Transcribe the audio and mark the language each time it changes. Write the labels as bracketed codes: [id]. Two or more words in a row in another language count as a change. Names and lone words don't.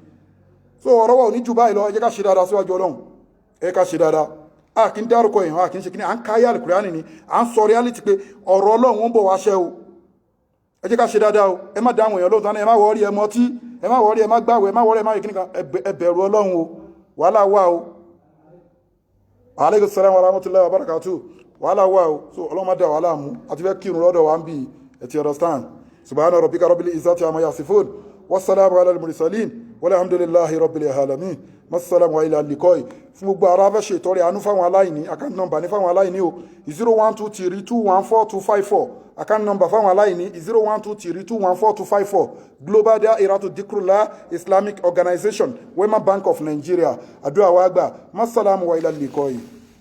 [yo] So ọ̀rọ̀ wa ò ní jù báyìí lọ ẹ jẹ́ ká ṣe dáadáa síwájú Ọlọ́run ẹ ká ṣe dáadáa a kì í dárúkọ èèyàn a kì í ṣe kí ni à ń káyé Al-Qur'ani ni à ń sọ reality pé ọ̀rọ̀ Ọlọ́run ń bọ̀ wá ṣẹ́ o ẹ jẹ́ ká ṣe dáadáa o ẹ má dáhùn èèyàn lóòótọ́ ẹ má wọrí ẹ mọtí ẹ má wọrí ẹ má gbàwẹ̀ ẹ má wọrí ẹ má yẹ kí nìkan ẹ bẹ̀rù Ọlọ́run o wàhálà wà o. [ar] عليكم السلام ورحمة الله وبركاته [yo] wàhálà wà o so Ọlọ́run má dá wàhálà mú àti fẹ́ kírun lọ́dọ̀ wa ń bì ẹ ti understand [ar] سبحان ربك رب العزة عما يصفون وسلام على المرسلين والحمد لله رب العالمين. مع السلامة وإلى اللقاء. [yo] Fún gbogbo ara fẹ́ ṣe ìtọrẹ àánú fáwọn aláìní, [en] account number [yo] ní fáwọn aláìní o 01232142454. [en] Account number [yo] fáwọn aláìní 01232142454. Global Dahiratu Dhikrlahi Islamic Organization, Wema Bank of Nigeria. Àdúrà wa gbà. [ar] مع السلامة وإلى اللقاء.